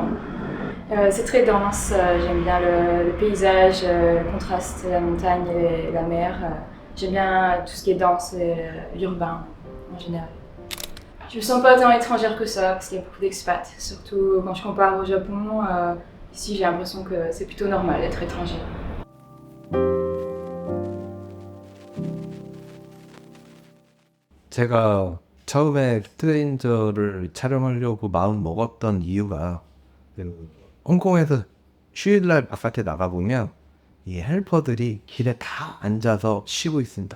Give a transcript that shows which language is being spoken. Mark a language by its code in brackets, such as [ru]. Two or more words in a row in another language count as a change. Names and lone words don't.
[fr] C'est très dense, j'aime bien le paysage, le contraste, la montagne et la mer. J'aime bien tout ce qui est dense et urbain en général. Je me sens pas tant étrangère que ça, parce qu'il y a beaucoup d'expats. Surtout quand je compare au Japon, ici j'ai l'impression que c'est plutôt normal d'être étranger. [ko] 제가 처음에 스트레인저를 촬영하려고 마음 먹었던 이유가 홍콩에서 휴일날 바깥에 나가보면 이 헬퍼들이 길에 다 앉아서 쉬고 있습니다.